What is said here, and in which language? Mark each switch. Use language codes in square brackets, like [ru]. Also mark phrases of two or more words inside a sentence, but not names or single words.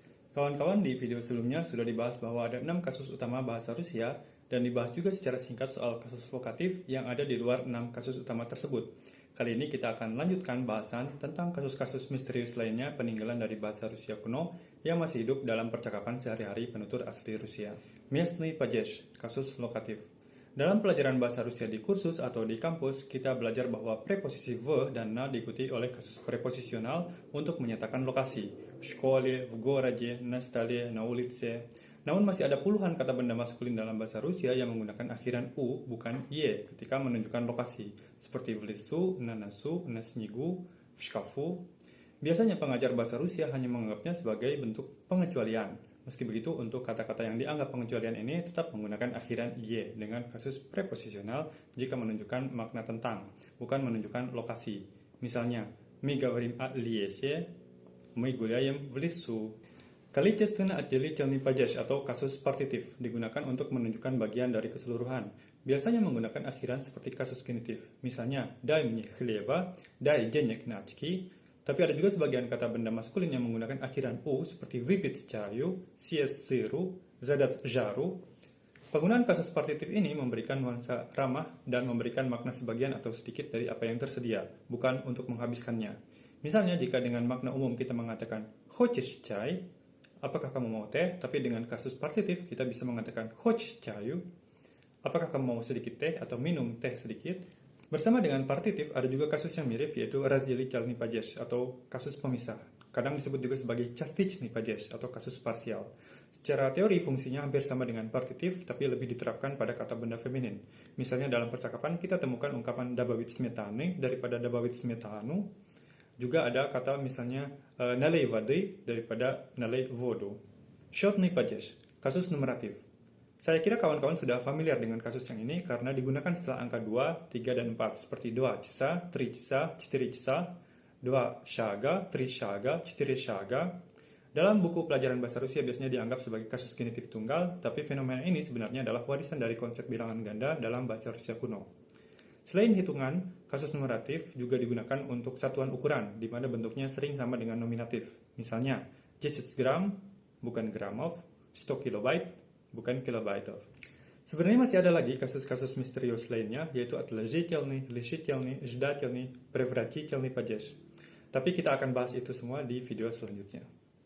[id] Kawan-kawan, di video sebelumnya sudah dibahas bahwa ada 6 kasus utama bahasa Rusia dan dibahas juga secara singkat soal kasus vokatif yang ada di luar 6 kasus utama tersebut. Kali ini kita akan lanjutkan bahasan tentang kasus-kasus misterius lainnya peninggalan dari bahasa Rusia kuno yang masih hidup dalam percakapan sehari-hari penutur asli Rusia. [ru] Местный падеж, [id] kasus lokatif. Dalam pelajaran bahasa Rusia di kursus atau di kampus, kita belajar bahwa preposisi v dan na diikuti oleh kasus preposisional untuk menyatakan lokasi. [ru] В школе, в городе, на столе, на улице. [id] Namun masih ada puluhan kata benda maskulin dalam bahasa Rusia yang menggunakan akhiran u, bukan y, ketika menunjukkan lokasi, seperti [ru] в лесу, на носу, на снегу, в шкафу. [id] Biasanya pengajar bahasa Rusia hanya menganggapnya sebagai bentuk pengecualian. Meski begitu, untuk kata-kata yang dianggap pengecualian ini tetap menggunakan akhiran y dengan kasus preposisional jika menunjukkan makna tentang, bukan menunjukkan lokasi. Misalnya, [ru] мы говорим о лесе, мы гуляем в лесу. Количественный отделительный падеж [id] atau kasus partitif digunakan untuk menunjukkan bagian dari keseluruhan. Biasanya menggunakan akhiran seperti kasus genitif. Misalnya, [ru] дай мне хлеба, дай денег на очки. [id] Tapi ada juga sebagian kata benda maskulin yang menggunakan akhiran u seperti [ru] выпить чаю, съесть сыру, задать жару. [id] Penggunaan kasus partitif ini memberikan nuansa ramah dan memberikan makna sebagian atau sedikit dari apa yang tersedia, bukan untuk menghabiskannya. Misalnya jika dengan makna umum kita mengatakan [ru] хочешь чай, [id] apakah kamu mau teh? Tapi dengan kasus partitif kita bisa mengatakan [ru] хочешь чаю, [id] apakah kamu mau sedikit teh atau minum teh sedikit? Bersama dengan partitif, ada juga kasus yang mirip, yaitu [ru] разделительный падеж [id] atau kasus pemisah. Kadang disebut juga sebagai [ru] частичный падеж [id] atau kasus parsial. Secara teori, fungsinya hampir sama dengan partitif, tapi lebih diterapkan pada kata benda feminin. Misalnya dalam percakapan, kita temukan ungkapan [ru] добавить сметаны [id] daripada [ru] добавить сметану. [id] Juga ada kata misalnya [ru] налей воды [id] daripada [ru] налей воду. Счетный падеж, [id] kasus numeratif. Saya kira kawan-kawan sudah familiar dengan kasus yang ini karena digunakan setelah angka 2, 3, dan 4 seperti [ru] 2 часа, 3 часа, 4 часа, 2 шага, 3 шага, 4 шага. [id] Dalam buku pelajaran bahasa Rusia biasanya dianggap sebagai kasus genitif tunggal, tapi fenomena ini sebenarnya adalah warisan dari konsep bilangan ganda dalam bahasa Rusia kuno. Selain hitungan, kasus numeratif juga digunakan untuk satuan ukuran, di mana bentuknya sering sama dengan nominatif. Misalnya, 10 gram, bukan gramov, 100 kilobyte, bukan kilobyte. Sebenarnya masih ada lagi kasus-kasus misterius lainnya, yaitu [ru] отложительный, решительный, ждательный, превратительный падеж. [id] Tapi kita akan bahas itu semua di video selanjutnya.